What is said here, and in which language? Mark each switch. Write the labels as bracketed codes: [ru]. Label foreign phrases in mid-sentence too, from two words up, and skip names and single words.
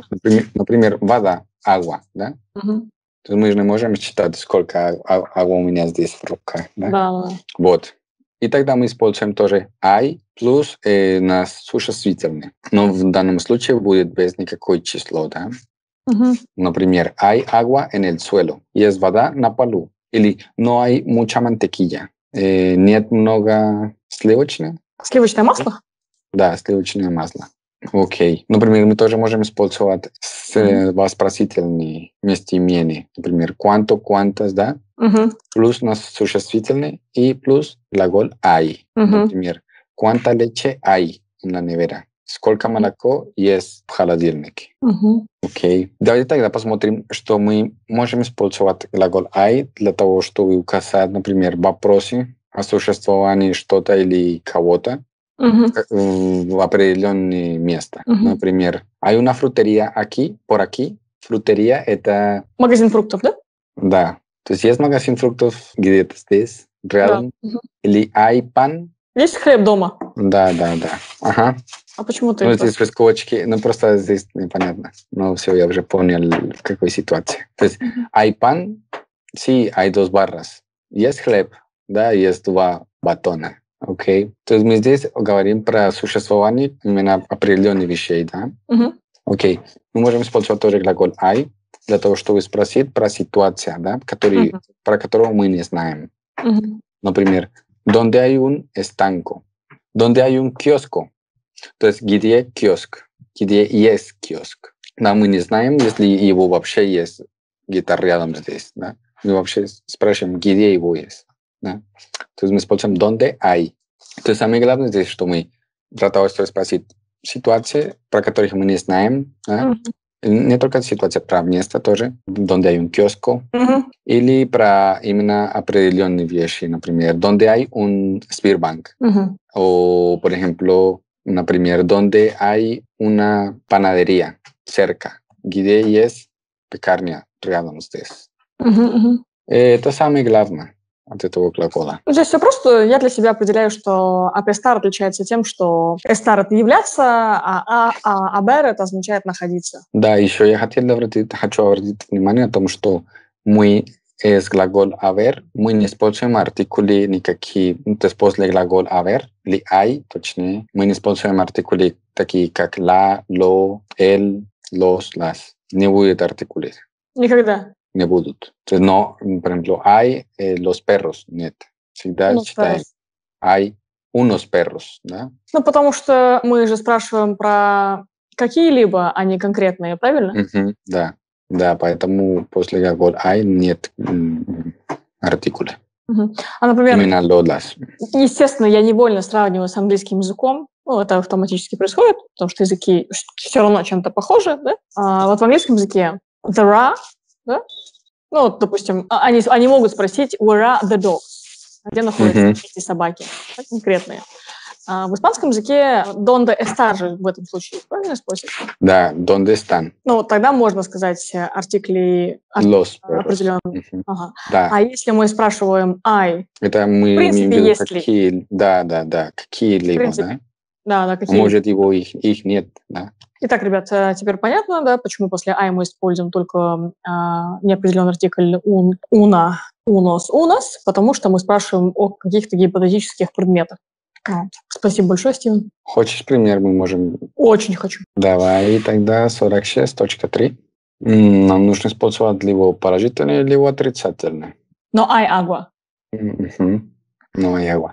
[ru] Например, вода, agua, да? Мгм. То мы же не можем считать, сколько agua у меня здесь в руках, да? Да. Вот. И тогда мы используем тоже hay плюс на существительное. Но в данном случае будет без никакой число, да? Мгм. Например, [es] hay agua en el suelo. [ru] Есть вода на полу. [es] Или no hay mucha mantequilla. [ru] Нет много сливочного. Сливочное масло? Да, сливочное масло. Окей. Например, мы тоже можем использовать вопросительные местоимения. Например, [es] cuánto, cuántas, [ru] да? Мгм. Плюс на существительный и плюс глагол hay. Мгм. Например, [es] cuánta leche hay en la nevera. [ru] Сколько молоко есть в холодильнике. Мгм. Окей. Давайте тогда посмотрим, что мы можем использовать глагол hay для того, чтобы указать, например, вопросы о существовании что-то или кого-то Мгм. в определенное место. Мгм. Например, [es] hay una frutería aquí, por aquí. Frutería это... [ru] Магазин фруктов, да? Да. То есть есть магазин фруктов где-то здесь, Да. рядом. Мгм. [es] Или hay pan. [ru] Есть хлеб дома? Да. Ага. А почему ты Ну, просто... здесь без кочки. Ну, просто здесь непонятно. Ну, все, я уже понял, в какой ситуации. То есть Мгм. [es] hay pan, sí, hay dos barras. [ru] Есть хлеб, да, есть два батона. Окей. То есть мы здесь говорим про существование именно определенных вещей, да? Мгм. Окей. Мы можем использовать тоже глагол «hay» для того, чтобы спросить про ситуацию, да, Мгм. про которую мы не знаем. Мгм. Например, [es] «Donde hay un estanco?» «Donde hay un kiosco?» [ru] То есть где киоск? Где есть киоск? Да, мы не знаем, если его вообще есть где-то рядом здесь. Да? Мы вообще спрашиваем, где его есть. Да? То есть мы используем [es] «donde hay». [ru] То есть самое главное здесь, что мы для того, чтобы спросить ситуации, про которых мы не знаем, да? Мгм. Не только ситуация, про место тоже, [es] «donde hay un kiosco», [ru] Мгм. или про именно определенные вещи, например, [es] «donde hay un Sberbank?» [ru] Мгм. [es] O, por ejemplo, например, donde hay una panadería cerca, [ru] где есть пекарня рядом здесь. Мгм. Мгм. Это самое главное от этого глагола. Ну, здесь все просто. Я для себя определяю, что апестар отличается тем, что эстар — это являться, а абер — это означает находиться. Да, еще я хочу обратить внимание о том, что мы с глагол haber, мы не используем артикули никакие, то есть после глагол haber, или hay, точнее, мы не используем артикули такие, как [es] la, lo, el, los, las. [ru] Не будет артикулей, Никогда. не будут. [es] Entonces, no, por ejemplo, hay los perros, [ru] нет. Всегда Ну, [es] читаем hay unos perros, [ru] да? Ну, потому что мы же спрашиваем про какие-либо, а не конкретные, правильно? Мгм, да, да, поэтому после глагол hay нет артикуля. Мгм. А, например, [es] Именно lo, las. [ru] естественно, я невольно сравниваю с английским языком. Ну, это автоматически происходит, потому что языки все равно чем-то похожи, да? Вот в английском языке [en] there are, [ru] да? Ну, вот, допустим, они могут спросить [en] where are the dogs? [ru] Где находятся Мгм. эти собаки? Да, конкретные. В испанском языке [es] donde está [ru] же в этом случае, правильно спросить? Да, [es] ¿dónde están [ru] Ну, вот тогда можно сказать артикли [es] los perros? [ru] определенные. Мгм. Ага. Да, А если мы спрашиваем I, это в мы имеем в принципе, виду есть ли? какие, да, В какие-либо, принципе, да? да, А какие. может, их нет, да? Итак, ребят, теперь понятно, да, почему после I мы используем только неопределенный артикль [es] una, unos, unas, [ru] потому что мы спрашиваем о каких-то гипотетических предметах. Вот. Спасибо большое, Стивен. Хочешь пример, мы можем... Очень хочу. Давай тогда 46.3. Нам нужно использовать либо положительное, либо отрицательное. [es] Но I agua. [ru] Мгм. Ну, ява.